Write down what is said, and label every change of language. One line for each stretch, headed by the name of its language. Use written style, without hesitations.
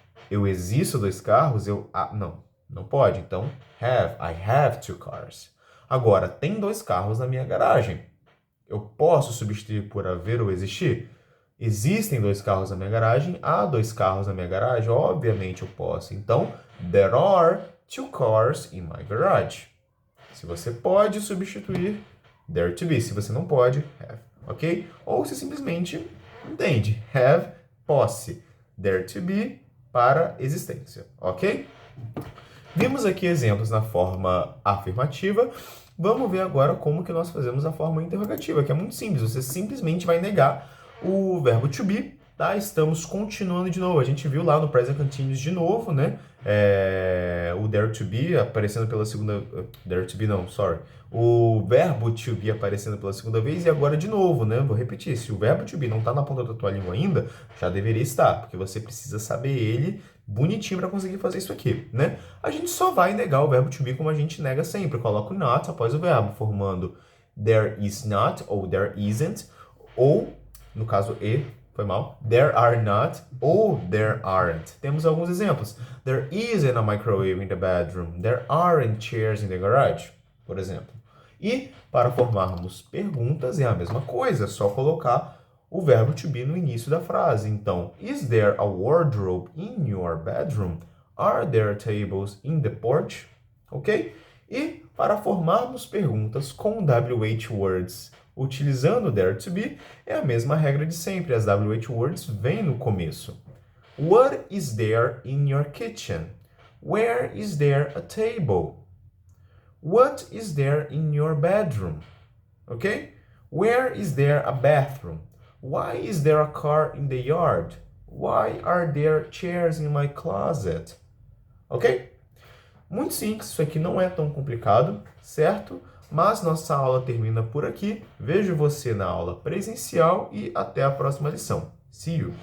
Portuguese: Eu existo 2 carros? Não pode. Então,
English: I have 2 cars.
Portuguese: Agora, tem 2 carros na minha garagem. Eu posso substituir por haver ou existir? Existem 2 carros na minha garagem? Há 2 carros na minha garagem? Obviamente eu posso. Então,
English: there are 2 cars in my garage.
Portuguese: Se você pode substituir, there to be. Se você não pode, have. Ok? Ou se simplesmente entende. Have, posse. There to be, para existência. Ok? Vimos aqui exemplos na forma afirmativa. Vamos ver agora como que nós fazemos a forma interrogativa, que é muito simples. Você simplesmente vai negar o verbo to be Tá? Estamos continuando de novo. A gente viu lá no Present Continuous de novo, né? O dare to be aparecendo pela segunda... Dare to be não,
English: sorry.
Portuguese: O verbo to be aparecendo pela segunda vez e agora de novo, né? Vou repetir. Se o verbo to be não está na ponta da tua língua ainda, já deveria estar, porque você precisa saber ele bonitinho para conseguir fazer isso aqui, né? A gente só vai negar o verbo to be como a gente nega sempre. Coloca o not após o verbo, formando
English: there is not
Portuguese: ou
English: there isn't,
Portuguese: ou, no caso, foi mal.
English: There are not ou there aren't.
Portuguese: Temos alguns exemplos.
English: There isn't a microwave in the bedroom. There aren't chairs in the garage,
Portuguese: por exemplo. E para formarmos perguntas é a mesma coisa, é só colocar o verbo to be no início da frase. Então,
English: is there a wardrobe in your bedroom? Are there tables in the porch? Ok?
Portuguese: E para formarmos perguntas com WH words utilizando there to be, é a mesma regra de sempre. As WH words vêm no começo.
English: What is there in your kitchen? Where is there a table? What is there in your bedroom? Ok? Where is there a bathroom? Why is there a car in the yard? Why are there chairs in my closet? Ok?
Portuguese: Muito simples, isso aqui não é tão complicado, certo? Mas nossa aula termina por aqui. Vejo você na aula presencial e até a próxima lição.
English: See you!